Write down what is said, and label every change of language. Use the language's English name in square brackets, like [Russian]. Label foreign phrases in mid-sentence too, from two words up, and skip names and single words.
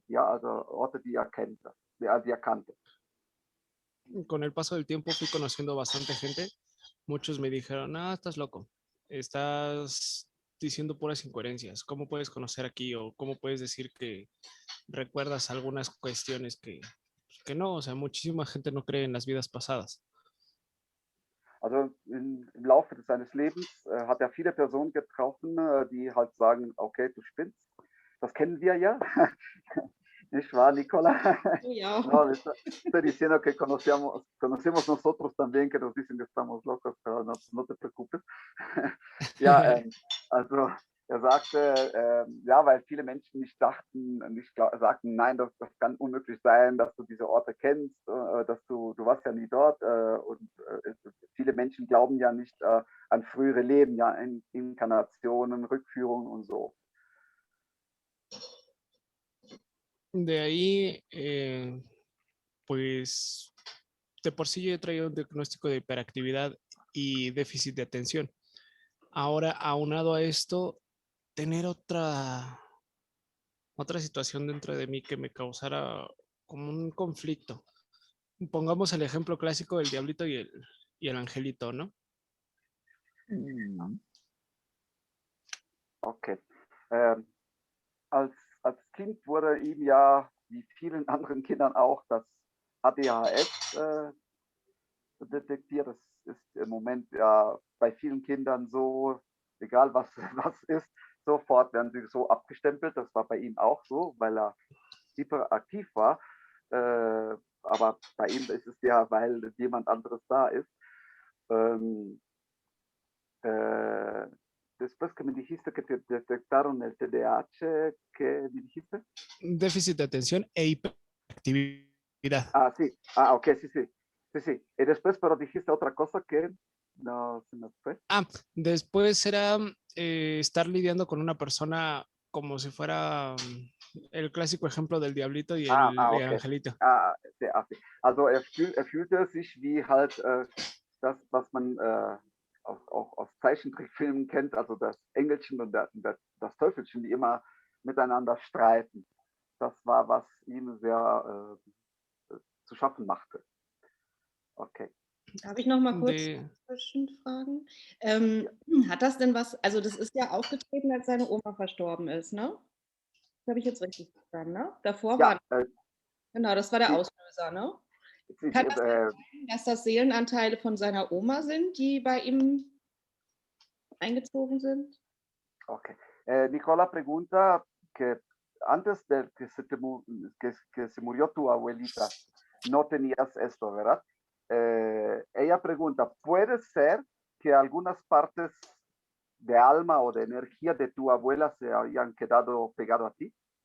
[German] Ja? Also Orte, die er kannte. Die er kannte. [Spanish] Con el paso del tiempo fui conociendo bastante gente. Muchos me dijeron, ah, estás loco, estás diciendo puras incoherencias. ¿Cómo puedes conocer aquí o cómo puedes decir que recuerdas algunas cuestiones que no? O sea, muchísima gente no cree en las vidas pasadas. [German] Also im Laufe seines Lebens hat er viele Personen getroffen, die halt sagen, okay, du spinnst. Das kennen wir ja. Nicht wahr, Nicola? Ja. [Spanish] No, estoy diciendo que conocemos nosotros también que nos dicen que estamos locos, pero no te preocupes. [German] Ja, also er sagte, ja, weil viele Menschen nicht sagten, nein, das kann unmöglich sein, dass du diese Orte kennst, dass du warst ja nie dort. Und viele Menschen glauben ja nicht an frühere Leben, ja, Inkarnationen, Rückführungen und so. [Spanish] De ahí, pues, de por sí yo he traído un diagnóstico de hiperactividad y déficit de atención. Ahora, aunado a esto, tener otra situación dentro de mí que me causara como un conflicto. Pongamos el ejemplo clásico del diablito y el angelito, ¿no? [German] Okay. Als Kind wurde ihm ja, wie vielen anderen Kindern auch, das ADHS detektiert. Das ist im Moment ja bei vielen Kindern so, egal was, was ist, sofort werden sie so abgestempelt. Das war bei ihm auch so, weil er hyperaktiv war. Aber bei ihm ist es ja, weil jemand anderes da ist. [Spanish] Después que me dijiste que te detectaron el TDAH, ¿qué me dijiste? Déficit de atención e hiperactividad. Ah, sí. Ah, ok, sí, sí. Sí, sí. Y después, pero dijiste otra cosa que no se me fue. Ah, después era estar lidiando con una persona como si fuera el clásico ejemplo del diablito y el Okay. angelito. Sí. [German] Also er fühlte sich wie halt das, was man auch aus Zeichentrickfilmen kennt, also das Engelchen und das Teufelchen, die immer miteinander streiten. Das war, was ihm sehr zu schaffen machte. Okay. Darf ich noch mal kurz zwischenfragen? Hat das denn was, also das ist ja aufgetreten, als seine Oma verstorben ist, ne? Das habe ich jetzt richtig verstanden, ne? Davor Ja, war, genau, das war der Auslöser, ne? Kann das sein, dass das Seelenanteile von seiner Oma sind, die bei ihm eingezogen sind? Okay. [Spanish] Nicola pregunta que antes de que se murió tu abuelita, no tenías esto, ¿verdad? Ella pregunta, ¿puede ser que algunas partes de alma o de energía de tu abuela se hayan quedado pegado a ti?